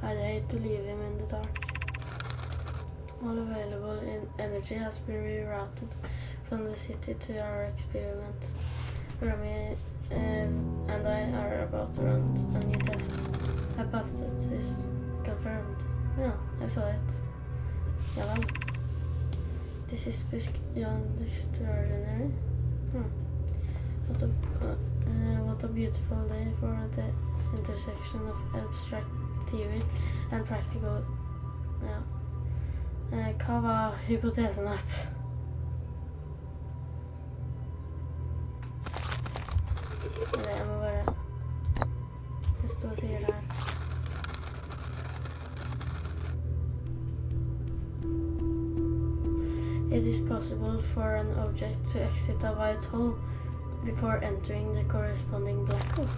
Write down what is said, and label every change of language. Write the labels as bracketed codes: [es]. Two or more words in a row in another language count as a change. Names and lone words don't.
[en] I'd hate to leave him in the dark. All available energy has been rerouted from the city to our experiment. Rami and I are about to run a new test. Hypothesis confirmed. Yeah, I saw it. [no] Ja vel. [en] This is beyond extraordinary. What a beautiful day for the intersection of abstract theory and practical. [no] Ja. Hva var hypotesen at? Jeg må bare... Det står og sier det her. [en] It is possible for an object to exit a white hole before entering the corresponding black hole.